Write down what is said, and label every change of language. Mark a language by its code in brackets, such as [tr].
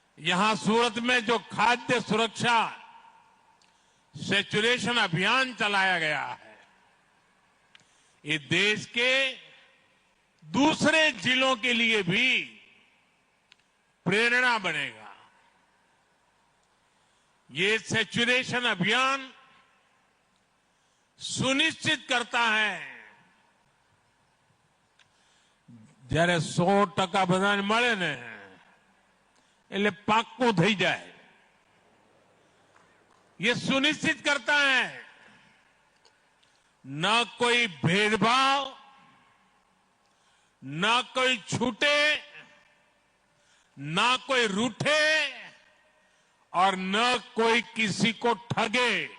[hi] यहां सूरत में जो खाद्य सुरक्षा सैचुरेशन अभियान चलाया गया है, ये देश के दूसरे जिलों के लिए भी प्रेरणा बनेगा. ये सैचुरेशन अभियान सुनिश्चित करता है [gu] જ્યારે 100% બધાને મળે ને એટલે પાક્કું થઈ જાય. [hi] ये सुनिश्चित करता है न कोई भेदभाव, न कोई छूटे, न कोई रूठे और न कोई किसी को ठगे.